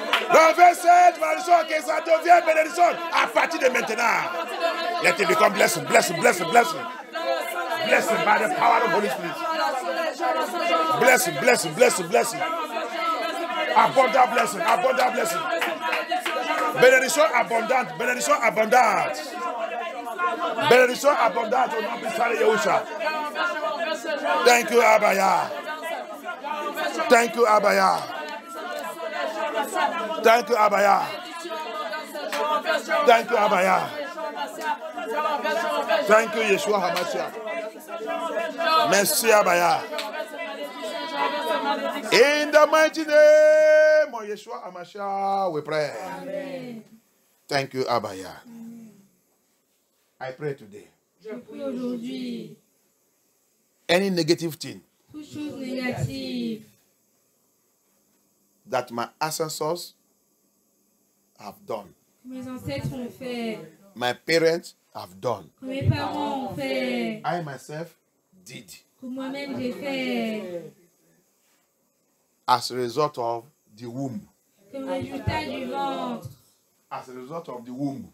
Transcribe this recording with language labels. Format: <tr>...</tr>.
<fr>Renverse malédiction, que ça devienne bénédiction à partir de maintenant.</fr> <en>Let it become blessing, blessing, blessing, blessing. Blessing by the power of the Holy Spirit. Blessing, blessing, blessing, blessing. Abundant blessing, abundant blessing.</en> <fr>Bénédiction abondante, bénédiction abondante. Bénédiction abondante au nom puissant de Yahushua.</fr> <en>Thank you, Abaya. Thank you, Abaya. Thank you, Abaya. Thank you, Abaya. Thank you, Yeshua HaMashiach.</en> <fr>Merci, Abaya.</fr> <en>In the mighty name of Yeshua HaMashiach, we pray. Amen. Thank you, Abaya. I pray today.</en> <fr>Je prie aujourd'hui.</fr> <en>Any negative thing</en> <fr>Toute chose négative</fr> <en>that my ancestors have done,</en> <fr>que mes ancêtres ont fait,</fr> <en>my parents have done,</en> <fr>que mes parents ont fait,</fr> <en>I myself did,</en> <fr>que moi-même j'ai fait,</fr> <en>as a result of the womb.</en> <fr>comme résultat du ventre,</fr> <en>As a result of the womb</en>